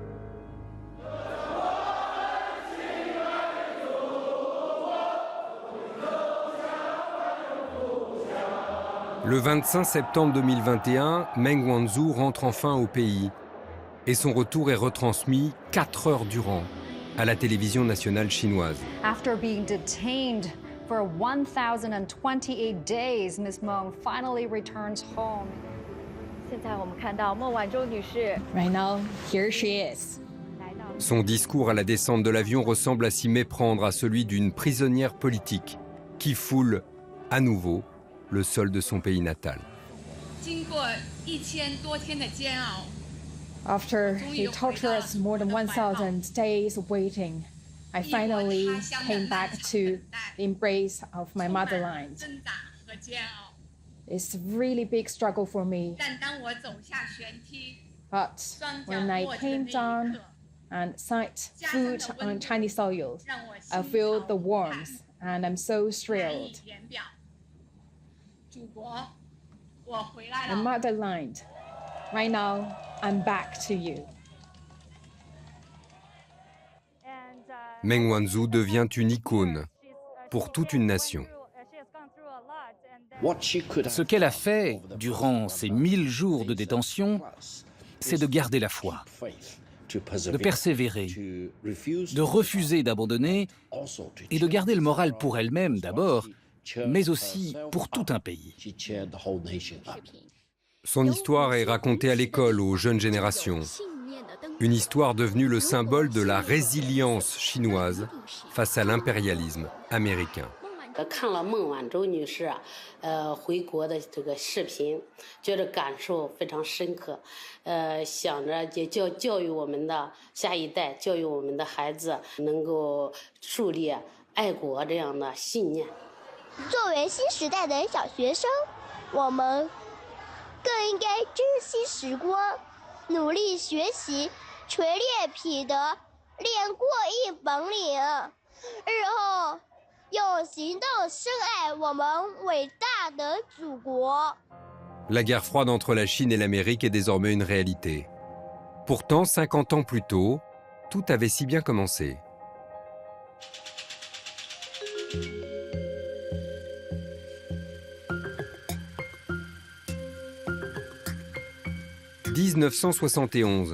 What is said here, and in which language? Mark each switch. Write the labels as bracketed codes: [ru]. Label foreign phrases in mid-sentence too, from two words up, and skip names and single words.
[fr] Le 25 septembre 2021, Meng Wanzhou rentre enfin au pays et son retour est retransmis 4 heures durant à la télévision nationale chinoise. [en] After being detained for 1028 days, Ms. Meng finally returns home. Right now, here she is. [fr] Son discours à la descente de l'avion ressemble à s'y méprendre à celui d'une prisonnière politique qui foule à nouveau le sol de son pays natal. [en] After he tortured us more than 1,000 days of waiting, I finally came back to the embrace of my motherland. It's a really big struggle for me. But when I came down and set foot on Chinese soil, I feel the warmth and I'm so thrilled. My motherland, right now, I'm back to you. [fr] Meng Wanzhou devient une icône pour toute une nation. Ce qu'elle a fait durant ces 1000 jours de détention, c'est de garder la foi, de persévérer, de refuser d'abandonner et de garder le moral pour elle-même d'abord, mais aussi pour tout un pays. Son histoire est racontée à l'école aux jeunes générations. Une histoire devenue le symbole de la résilience chinoise face à l'impérialisme américain. [zh] 看了孟晚舟女士回国的这个视频，觉得感受非常深刻。想着也教育我们的下一代，教育我们的孩子，能够树立爱国这样的信念。作为新时代的小学生，我们更应该珍惜时光，努力学习，锤炼品德，练过硬本领，日后 用行动深爱我们伟大的祖国。 [fr] La guerre froide entre la Chine et l'Amérique est désormais une réalité. Pourtant, 50 ans plus tôt, tout avait si bien commencé. « 1971.